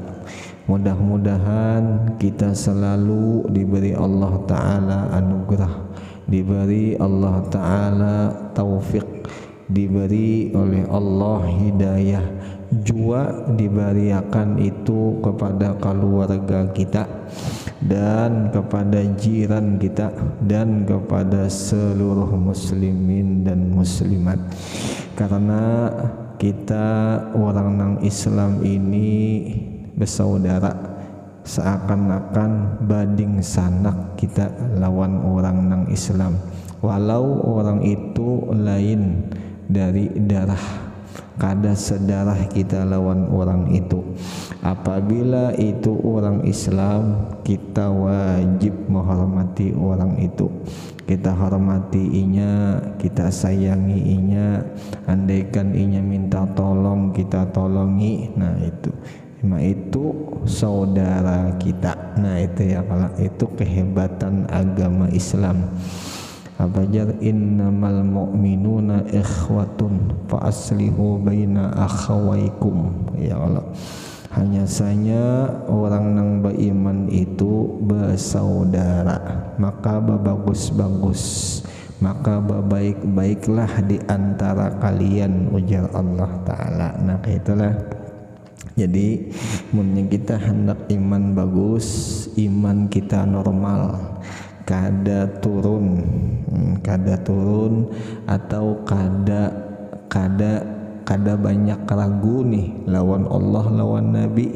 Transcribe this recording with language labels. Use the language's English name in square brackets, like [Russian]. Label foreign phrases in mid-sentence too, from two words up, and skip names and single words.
[Banjar] Mudah-mudahan kita selalu diberi Allah Ta'ala anugerah, diberi Allah Ta'ala taufik, diberi oleh Allah hidayah, jua diberiakan itu kepada keluarga kita dan kepada jiran kita dan kepada seluruh muslimin dan muslimat. Karena kita orang nang Islam ini bersaudara, seakan-akan bading sanak kita lawan orang nang Islam, walau orang itu lain dari darah, kada sedarah kita lawan orang itu. Apabila itu orang Islam, kita wajib menghormati orang itu. Kita hormati inya, kita sayangi inya, andaikan inya minta tolong, kita tolongi. Nah itu saudara kita. Nah itu ya, kalau itu kehebatan agama Islam. [Arabic] Abajar إنما المؤمنون إخوة فأصلحوا بين أخويكم. يا الله, [Banjar] hanya saja orang nang beriman itu bersaudara, maka bagus-bagus, maka baik-baiklah di antara kalian, ujar Allah Ta'ala. Nah itulah. Jadi mun kita hendak iman bagus, iman kita normal, kada turun atau kada banyak ragu nih lawan Allah, lawan Nabi.